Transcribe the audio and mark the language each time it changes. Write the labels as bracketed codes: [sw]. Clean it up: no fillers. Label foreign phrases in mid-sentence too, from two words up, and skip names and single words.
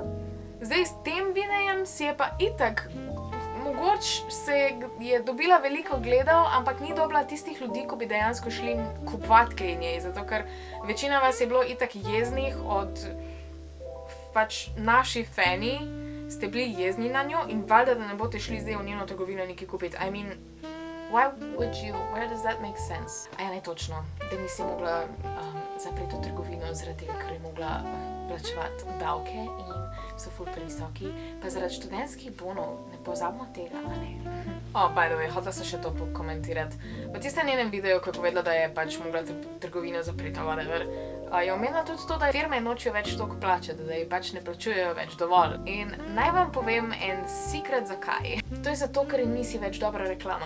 [sl] Zdaj, s tem videjem si je pa itak, mogoče se je dobila veliko gledov, ampak ni dobila tistih ljudi, ko bi dejansko šli kupovati kaj njej, zato ker večina vas je bilo itak jeznih od pač naši fani, ste bili jezni na njo in valjda, da ne boste šli zdaj v njeno trgovino nekaj kupiti. [en] I mean, why would you? Where does that make sense? [sl] A ja, ne točno, da nisi mogla zapreti to trgovino zaradi tega, ker je mogla plačevati davke in so ful previsoki, pa zaradi študentskih bonov, ne pozabimo tega, a ne? [en] By the way, [sl] hotela sem še to pokomentirati. V tistem njenem videu, ko je povedala, da je pač mogla trgovino zapreti, whatever, je omenila tudi to, da firme nočejo več toliko plačati, da ji pač ne plačujejo več dovolj. In naj vam povem en secret zakaj. To je zato, ker jim nisi več dobra reklama.